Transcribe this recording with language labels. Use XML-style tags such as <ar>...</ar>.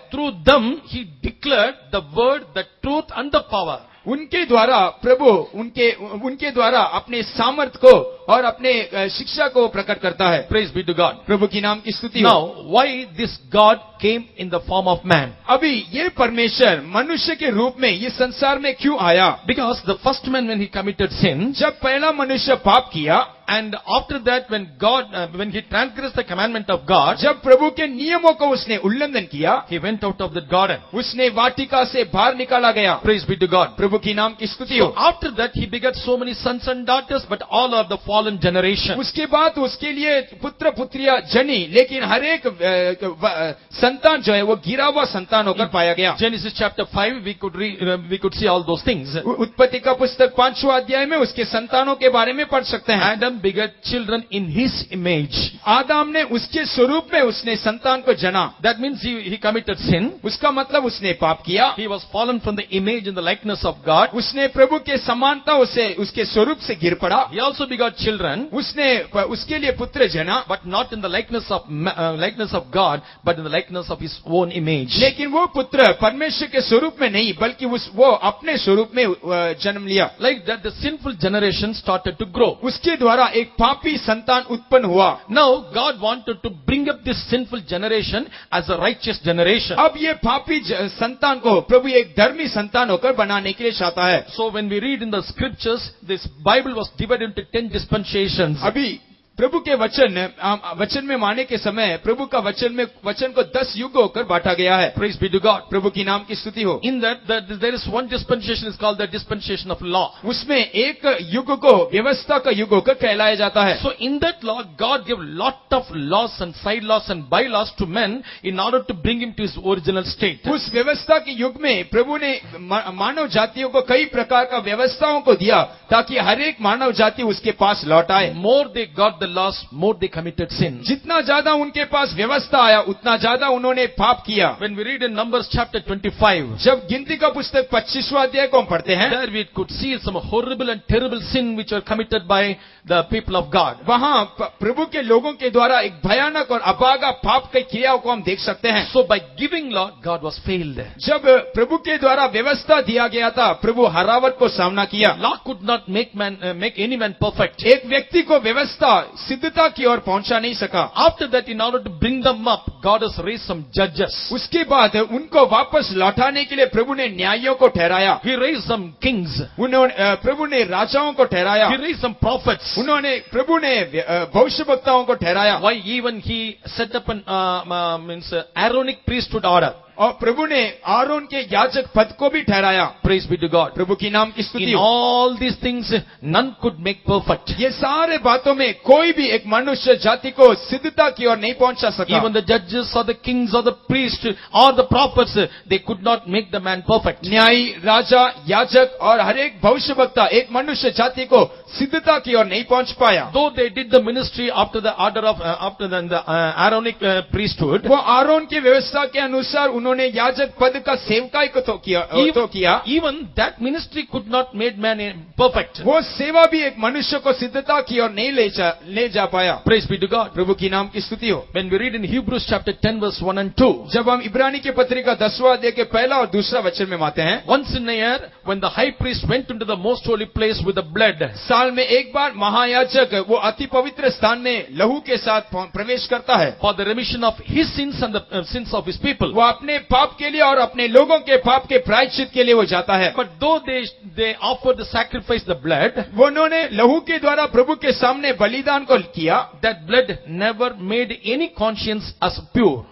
<en>through them he declared the word, the truth and the power.</en> <hi>उनके द्वारा प्रभु उनके द्वारा अपने सामर्थ को और अपने शिक्षा को प्रकट करता है।</hi> <en>Praise be to God.</en> <hi>प्रभु की नाम की स्तुति हो।</hi> <en>Now, why this God came in the form of man?</en> <hi>अभी ये परमेश्वर मनुष्य के रूप में ये संसार में क्यों आया?</hi> <en>Because the first man, when he committed sin,</en> <hi>जब पहला मनुष्य पाप किया,</hi> <en>and after that when he transgressed the commandment of God,</en> <hi>जब प्रभु के नियमों को उसने उल्लंघन किया,</hi> <en>he went out of the garden.</en> <hi>उसने वाटिका से बाहर निकाला गया।</hi> <en>Praise be to God.</en> <hi>प्रभु की नाम की स्तुति हो।</hi> <en>So after that he begat so many sons and daughters, but all are the fallen generation.</en> <hi>उसके बाद उसके लिए पुत्र पुत्रियां जनी, लेकिन हर एक संतान जो है वो गिरा हुआ संतान होकर पाया गया।</hi> <en>Genesis chapter 5 we could see all those things.</en> <hi>उत्पत्ति का पुस्तक 5वां अध्याय में उसके संतानों के बारे में पढ़ सकते हैं।</hi> <en>Adam begat children in his image.</en> <hi>आदम ने उसके स्वरूप में उसने संतान को जना।</hi> <en>That means he committed sin.</en> <hi>उसका मतलब उसने पाप किया।</hi> <en>He was fallen from the image and the likeness of God.</en> <hi>उसने प्रभु के समानता से उसके स्वरूप से गिर पड़ा।</hi> <en>He also begot children,</en> <hi>उसने उसके लिए पुत्र जना,</hi> <en>but not in the likeness of God, but in the likeness of his own image.</en> <hi>लेकिन वो पुत्र परमेश्वर के स्वरूप में नहीं, बल्कि वो अपने स्वरूप में जन्म लिया।</hi> <en>Like that, the sinful generation started to grow.</en> <hi>उसके द्वारा एक पापी संतान उत्पन्न हुआ।</hi> <en>Now God wanted to bring up this sinful generation as a righteous generation.</en> <hi>अब ये पापी संतान को प्रभु एक धर्मी संतान होकर बनाने के लिए चाहता है।</hi> <en>So when we read in the scriptures, this Bible was divided into 10 dispensations.</en> <hi>अभी प्रभु के वचन में माने के समय प्रभु का वचन को 10 युगों कर बांटा गया है।</hi> <en>Praise be to God.</en> <hi>प्रभु की नाम की स्तुति हो।</hi> <en>In that, there is one dispensation is called the dispensation of law.</en> <hi>उसमें एक युग को व्यवस्था का युग होकर कहलाया जाता है।</hi> <en>So in that law, God gave lot of laws and side laws and bylaws to men in order to bring him to his original state.</en> <hi>उस व्यवस्था के युग में प्रभु ने मानव जातियों को कई प्रकार का व्यवस्थाओं को दिया ताकि हर एक मानव जाति उसके पास लौट आए।</hi> <en>More they got the laws, more they committed sin.</en> <hi>जितना ज्यादा उनके पास व्यवस्था आया उतना ज्यादा उन्होंने पाप किया।</hi> <en>When we read in Numbers chapter 25,</en> <hi>जब गिनती का पुस्तक 25वां अध्याय को हम पढ़ते हैं,</hi> <en>there we could see some horrible and terrible sin which were committed by the people of God.</en> <hi>वहाँ प्रभु के लोगों के द्वारा एक भयानक और अभागा पाप की क्रियाओं को हम देख सकते हैं।</hi> <en>So by giving law, God was failed.</en> <hi>जब प्रभु के द्वारा व्यवस्था दिया गया था, प्रभु हरावट को सामना किया।</hi> <en>Law could not make any man perfect.</en> <hi>एक व्यक्ति को व्यवस्था सिद्धता की ओर पहुंचा नहीं सका।</hi> <en>After that, in order to bring them up, God has raised some judges.</en> <hi>उसके बाद उनको वापस लौटाने के लिए प्रभु ने न्यायियों को ठहराया।</hi> <en>He raised some kings.</en> <hi>प्रभु ने राजाओं को ठहराया।</hi> <en>He raised some prophets.</en> <hi>प्रभु ने भविष्यवक्ताओं को ठहराया।</hi> <en>Why even he set up an Aaronic priesthood order.</en> <hi>और प्रभु ने आरोन के याजक पद को भी ठहराया।</hi> <en>Praise be to God.</en> <hi>प्रभु की नाम की स्तुति</hi> <en>In</en> <hi>हो।</hi> <en>all these things, none could make perfect.</en> <hi>ये सारे बातों में कोई भी एक मनुष्य जाति को सिद्धता की ओर नहीं पहुंचा सका।</hi> <en>Even the judges or the kings or the priests or the prophets, they could not make the man perfect.</en> <hi>न्यायी, राजा, याजक और हर एक भविष्यवक्ता एक मनुष्य जाति को सिद्धता की ओर नहीं पहुंच पाया।</hi> <en>Though they did the ministry after the order of the Aaronic priesthood,</en> <hi>वो आरोन की व्यवस्था के अनुसार उन्होंने याजक पद का सेवकाई को तो किया।</hi> <en>even that ministry could not make man perfect.</en> <hi>वो सेवा भी एक मनुष्य को सिद्धता की ओर नहीं ले जा पाया।</hi> <en>Praise be to God.</en> <hi>प्रभु की नाम की स्तुति हो।</hi> <en>When we read in Hebrews chapter 10 verse 1 and 2,</en> <hi>जब हम इब्रानी की पत्रिका 10वां अध्याय के पहला और दूसरा वचन में आते हैं,</hi> <en>once in a year, when the high priest went into the most holy place with the blood,</en> <hi>साल में एक बार महायाजक वो अति पवित्र स्थान में लहू के साथ प्रवेश करता है</hi> <en>for the remission of his sins and the sins of his people.</en> <hi>वो अपने पाप के लिए और अपने लोगों के पाप के प्रायश्चित के लिए वो जाता है।</hi> <en>But though they offered the sacrifice, the blood,</en> <hi>वो उन्होंने लहू के द्वारा प्रभु के सामने बलिदान को किया,</hi> <en>that blood never made any conscience as pure.</en>